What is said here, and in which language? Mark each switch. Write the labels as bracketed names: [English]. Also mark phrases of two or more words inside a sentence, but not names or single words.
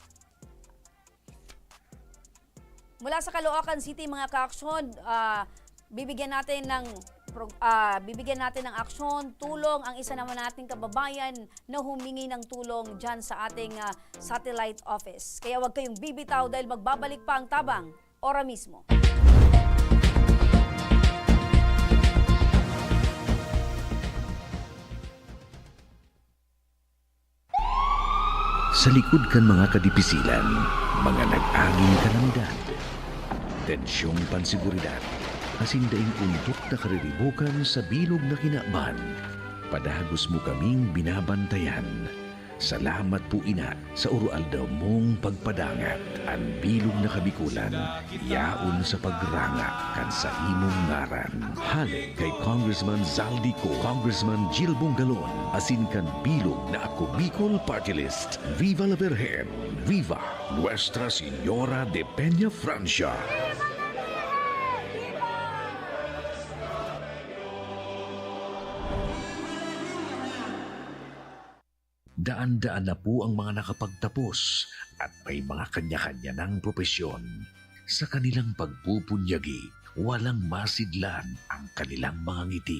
[Filipino] Mula sa Caloocan City, mga kaaksyon, bibigyan natin ng aksyon, tulong ang isa naman nating kababayan na humingi ng tulong dyan sa ating satellite office. Kaya huwag kayong bibitaw dahil magbabalik pa ang Tabang Ora mismo. [Bikol] Sa likod kan mga kadipisilan, mga nag-aging kalamidad, tensyong pansiguridad, kasindaing undok na kariribukan sa bilog na kinaaman, padagos mo kaming binabantayan. Salamat po ina sa urualdaw mong pagpadangat. Ang bilog na kabikulan, yaon sa pagranga kan sa imong ngaran. Halig kay Congressman Zaldico, Congressman Jill Bungalon, asin kan bilog na Ako Bicol Party List. [Spanish] Viva la Virgen! Viva Nuestra Señora de Peña Francia! [Filipino] Daan-daan na po ang mga nakapagtapos at may mga kanya-kanya ng propesyon. Sa kanilang pagpupunyagi, walang masidlan ang kanilang mga ngiti.